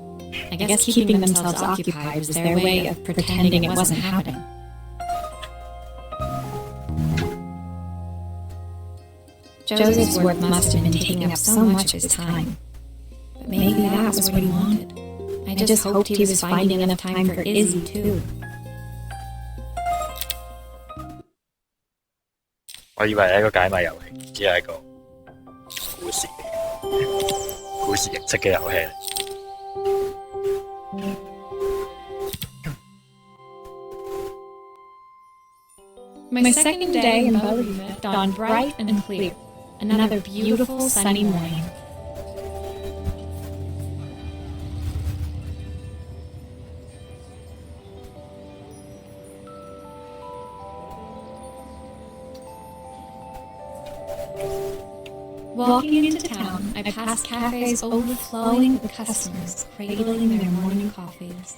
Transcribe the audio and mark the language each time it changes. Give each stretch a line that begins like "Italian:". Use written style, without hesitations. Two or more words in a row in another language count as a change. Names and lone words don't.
English: I guess keeping themselves occupied was their way of pretending it wasn't happening. Joseph's work must have been taking up so much of his time. But maybe that was what he wanted. I just hoped he was finding enough time for Izzy, too.
Cantonese: 我以為係一個解謎遊戲，只係一個故事形式嘅遊戲嚟。
English: My second day in Bellavita dawned bright and clear. Another beautiful sunny morning. Walking into town, I passed cafes overflowing with customers cradling their morning coffees.